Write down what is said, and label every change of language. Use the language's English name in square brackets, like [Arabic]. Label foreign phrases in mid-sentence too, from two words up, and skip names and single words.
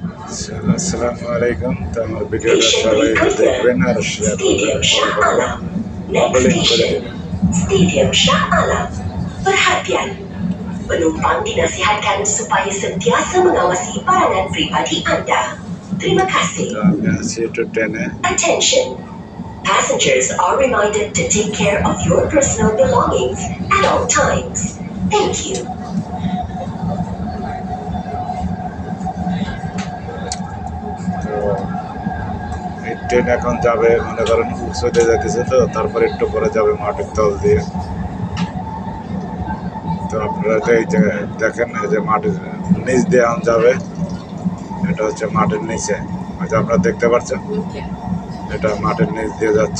[Arabic] السلام عليكم. [Bangla] তো আমার ভিডিওটা সবাই দেখবেন আর শেয়ার করবেন, ফলো করবেন, কমেন্ট করে দেবেন। [Malay] Stadium Shah Alam. Perhatian, penumpang dinasihatkan supaya sentiasa mengawasi barangan pribadi anda. Terima kasih. [Bangla] তো আমি আছি একটু ট্রেনে। [English] Attention. Passengers are reminded to take care of your personal belongings at all times. Thank you. [Bangla] তো এই ট্রেন এখন যাবে, মনে করেন উঁচুতে যাইতেছে, তো তারপরে একটু পরে যাবে মাটির তল দিয়ে। তো আপনারা তো এই জায়গায় দেখেন যে মাটির নিচ দিয়ে এখন যাবে, এটা হচ্ছে মাটির নিচে, হয়তো আপনারা দেখতে পাচ্ছেন, এটা মাটির নিচ দিয়ে যাচ্ছে।